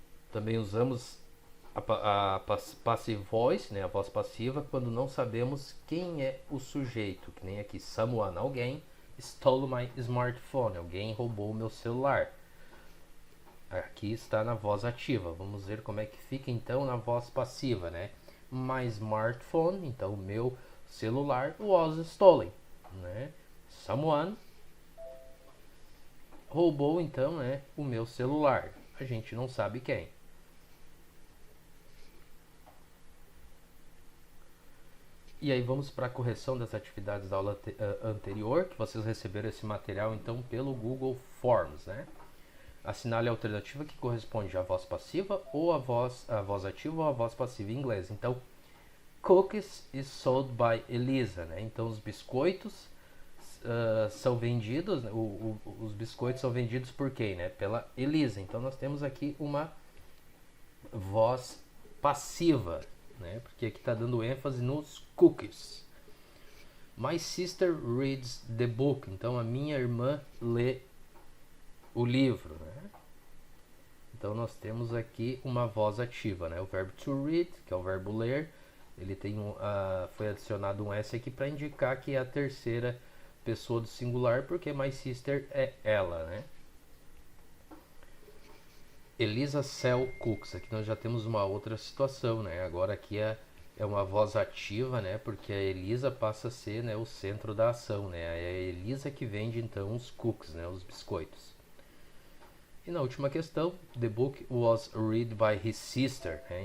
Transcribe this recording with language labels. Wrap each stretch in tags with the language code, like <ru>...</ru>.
<pt>Também usamos a passive voice, né? A voz passiva, quando não sabemos quem é o sujeito, que nem aqui, someone, alguém</pt> <en>stole my smartphone,</en> <pt>alguém roubou o meu celular. Aqui está na voz ativa. Vamos ver como é que fica então na voz passiva, né?</pt> <en>My smartphone,</en> <pt>então o meu celular,</pt> <en>was stolen,</en> <pt>né? Someone roubou então, né, o meu celular. A gente não sabe quem. E aí vamos para a correção das atividades da aula anterior, que vocês receberam esse material então pelo Google Forms, né? Assinale a alternativa que corresponde à voz passiva ou à voz ativa ou à voz passiva em inglês. Então,</pt> <en>cookies is sold by Elisa,</en> <pt>né? Então, os biscoitos são vendidos, né? Os biscoitos são vendidos por quem, né? Pela Elisa. Então, nós temos aqui uma voz passiva, né? Porque aqui está dando ênfase nos cookies.</pt> <en>My sister reads the book.</en> <pt>Então, a minha irmã lê o livro, né? Então nós temos aqui uma voz ativa, né? O verbo to read, que é o verbo ler, ele tem foi adicionado um S aqui para indicar que é a terceira pessoa do singular, porque my sister é ela, né?</pt> <en>Elisa sell cooks.</en> <pt>Aqui nós já temos uma outra situação, né? Agora aqui é uma voz ativa, né? Porque a Elisa passa a ser, né, o centro da ação, né? É a Elisa que vende então os cookies, né? Os biscoitos. E na última questão,</pt> <en>the book was read by his sister,</en> <pt>né?</pt>